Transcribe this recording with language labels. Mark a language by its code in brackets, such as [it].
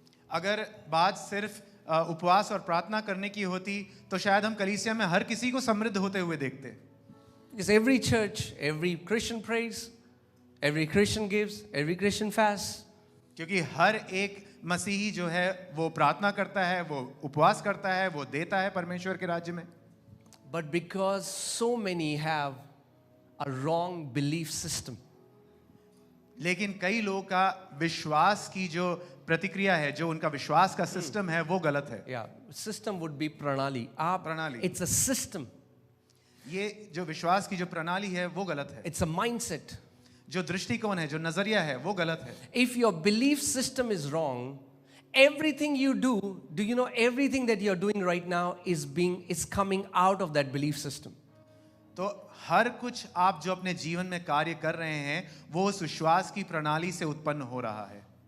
[hi] अगर बात सिर्फ उपवास और प्रार्थना करने की होती तो शायद हम कलीसिया में हर किसी को समृद्ध होते हुए देखते. [en] Because every church, every Christian prays, every Christian gives, every Christian fasts. [hi] क्योंकि हर एक मसीही जो है वो प्रार्थना करता है, वो उपवास करता है, वो देता है परमेश्वर के राज्य में. [en] But because so many have a wrong belief system, [hi] लेकिन कई लोगों का विश्वास की जो प्रतिक्रिया है, जो उनका विश्वास का सिस्टम है वो गलत है. [en] yeah, system would be pranali. [hi] प्रणाली. [en] It's a system. [hi] ये जो विश्वास की जो प्रणाली है वो गलत है. [en] It's a mindset. [hi] जो दृष्टिकोण है, जो नजरिया है वो गलत है. [en] If your belief system is wrong, everything you do you know everything that you're doing right now is coming out of that belief system. [hi] तो हर कुछ आप जो अपने जीवन में कार्य कर रहे हैं वो उस विश्वास की प्रणाली से उत्पन्न हो रहा है.